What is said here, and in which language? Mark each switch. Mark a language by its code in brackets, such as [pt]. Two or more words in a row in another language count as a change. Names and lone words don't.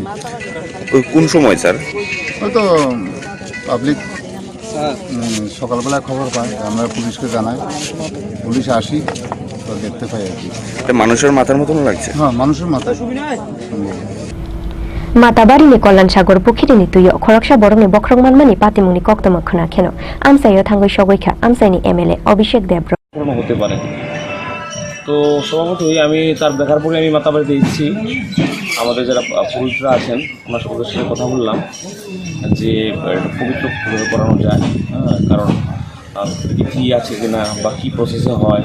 [bn] কোন সময় স্যার? হয়তো পাবলিক সকালবেলা খবর পায়, আমরা পুলিশকে জানাই, পুলিশ আসি তো দেখতে পাই আর কি। মানুষের মাথার মতন লাগছে? হ্যাঁ, মানুষের মাথায়। [trp] মাতাবাড়িনি কল্যাণ সাগর পুখিরিনি তুইয় খরকসা বরমে বক্রং মানমানি পাতিমুনি কক্তমক্ষণা খেন আমসাইয় থাঙ্গই সগৈখা আমসাইনি এমএলএ অভিষেক দেব্র [bn] হতে পারে। তো স্বভাবতই আমি তার দেখার পরে আমি মাতাবাড়িতে এসেছি, আমাদের যারা পুরুষরা আছেন আমরা সকলের সাথে কথা বললাম যে একটা পবিত্র কীভাবে করানো যায়, কারণ তিথি আছে কিনা বা কী প্রসেসে হয়।